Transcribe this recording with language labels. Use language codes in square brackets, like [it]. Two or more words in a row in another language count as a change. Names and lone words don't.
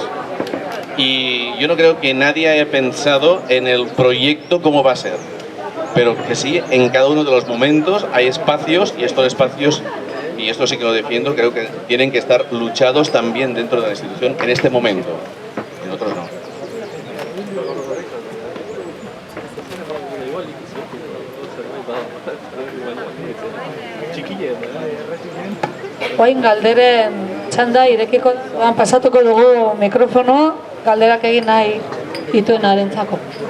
[es] Y yo no creo que nadie haya pensado en el proyecto cómo va a ser. Pero que sí, en cada uno de los momentos hay espacios, y estos espacios, y esto sí que lo defiendo, creo que tienen que estar luchados también dentro de la institución en este momento. En otros no. [eu] Oain galderen txanda irekiko pasatuko dugu mikrofonoa, galderak egin nahi dituenarentzako.